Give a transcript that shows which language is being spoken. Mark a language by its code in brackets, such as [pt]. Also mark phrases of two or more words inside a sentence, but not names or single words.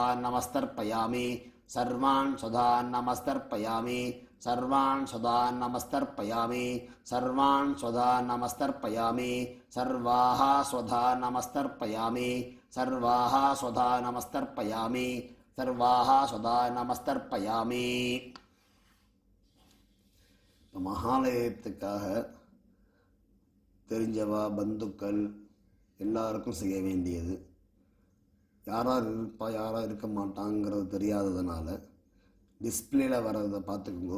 [sa] नमस्तर्पयामि सर्वान् स्वधा नमस्तर्पयामि सर्वान् स्वधा नमस्तर्पयामि सर्वान् स्वधा नमस्तर्पयामि सर्वाः स्वधा नमस्तर्पयामि सर्वाः स्वधा नमस्तर्पयामि सर्वाः स्वधा नमस्तर्पयामि [ta] மகாலயத்துக்காக தெரிஞ்சவா பந்துக்கள் எல்லாருக்கும் செய்ய வேண்டியது. யாரார் இருப்பா யாராக இருக்க மாட்டாங்கிறது தெரியாததுனால டிஸ்பிளேல வர்றதை பார்த்துக்குங்கோ.